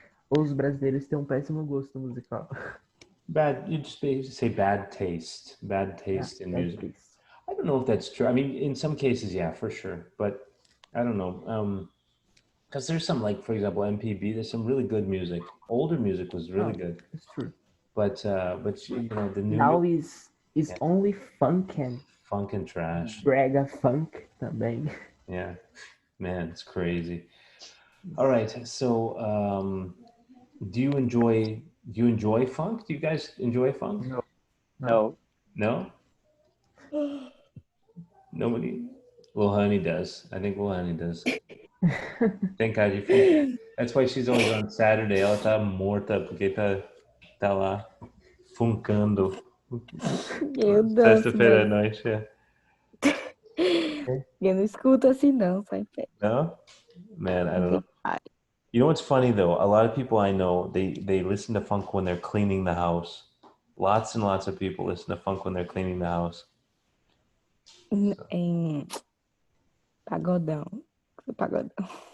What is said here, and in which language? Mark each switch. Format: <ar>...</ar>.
<pt>Os brasileiros têm um péssimo gosto musical.</pt> <en>You just say bad taste. Bad taste in bad music. taste. I don't know if that's true. I mean, in some cases, yeah, for sure. But I don't know. Because there's some, like, for example, MPB, there's some really good music. Older music was really good. It's true. But you know, the new Now is only funk and trash.</en> <pt>Brega funk também.</pt> <en>Yeah. Man, it's crazy. All right. So, do you enjoy funk? Do you guys enjoy funk? No. No? Nobody? Lohani does. I think Lohani does. Thank God you funk. That's why she's always on Saturday.</en> <pt>Ela tá morta porque tá lá funkando. Eu danço, Sexta-feira à mas noite, yeah. eu não escuto assim não, só em pé.</pt> <en>No? Man, I don't know. You know what's funny though? A lot of people I know, they listen to funk when they're cleaning the house. Lots and lots of people listen to funk when they're cleaning the house.</en> <pt>Em pagodão. Pagodão.</pt>